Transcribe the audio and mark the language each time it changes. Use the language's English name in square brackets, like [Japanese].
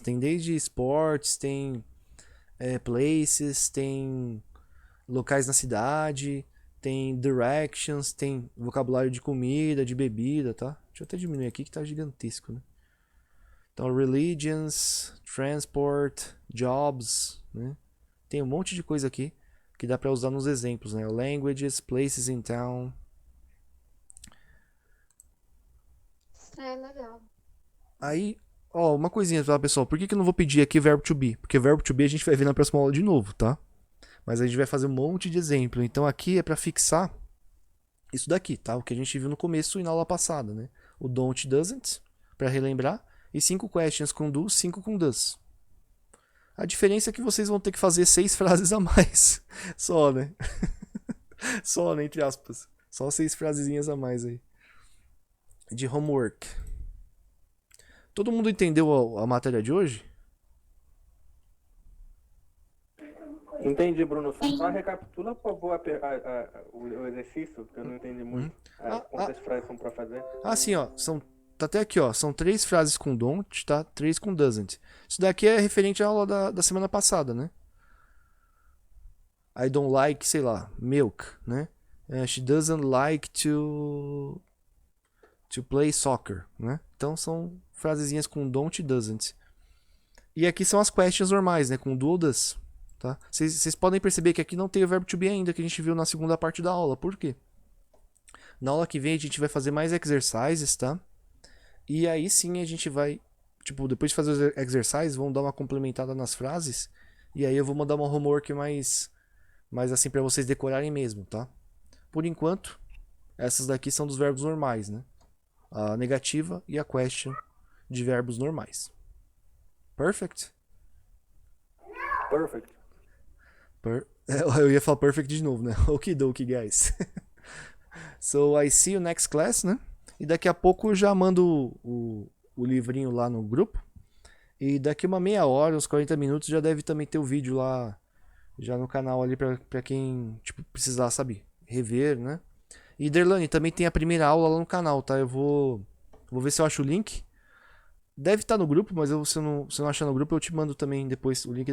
[Portuguese] Tem desde esportes, tem places, tem locais na cidade, tem directions, tem vocabulário de comida, de bebida, tá? Deixa eu até diminuir aqui que tá gigantesco, né? Então, religions, transport, jobs, né? Tem um monte de coisa aqui que dá para usar nos exemplos, né? [English] Languages, places in town. [Portuguese] Legal. Aí, ó, uma coisinha, tá, pessoal? Por que eu não vou pedir aqui verbo to be? Porque verbo to be a gente vai ver na próxima aula de novo, tá? Mas a gente vai fazer um monte de exemplo. Então aqui é para fixar isso daqui, tá? O que a gente viu no começo e na aula passada, né? O don't e doesn't, para relembrar. E 5 questions com do, 5 com does. A diferença é que vocês vão ter que fazer 6 frases a mais. Só, né? Só, né? Entre aspas. Só 6 frasezinhas a mais aí. De homework. Todo mundo entendeu a matéria de hoje? Entendi, Bruno. Só recapitula, por favor, o exercício, que eu não entendi muito. Quantas frases são para fazer? Sim, ó. Tá até aqui, ó. São 3 frases com don't, tá? 3 com doesn't. Isso daqui é referente à aula da semana passada, né? [English] I don't like, [Portuguese] sei lá, [English] milk, né? She doesn't like to play soccer, né? [Portuguese] Então são frasezinhas com don't e doesn't. E aqui são as questions normais, né? Com do ou does, tá? Vocês podem perceber que aqui não tem o verbo to be ainda, que a gente viu na segunda parte da aula. Por quê? Na aula que vem a gente vai fazer mais exercises, tá? E aí sim a gente vai, tipo, depois de fazer os exercises, vamos dar uma complementada nas frases. E aí eu vou mandar uma homework mais assim pra vocês decorarem mesmo, tá? Por enquanto, essas daqui são dos verbos normais, né? A negativa e a question de verbos normais. [English] Perfect? Perfect. [Portuguese] Eu ia falar perfect de novo, né? [English] Okidoki, guys. So, I see you next class, né? [Portuguese] E daqui a pouco eu já mando o livrinho lá no grupo. E daqui uma meia hora, uns 40 minutos, já deve também ter o vídeo lá, já no canal ali pra quem, tipo, precisar, sabe, rever, né? E Derlane, também tem a primeira aula lá no canal, tá? Eu vou ver se eu acho o link. Deve estar no grupo, mas se eu não achar no grupo, eu te mando também depois o link.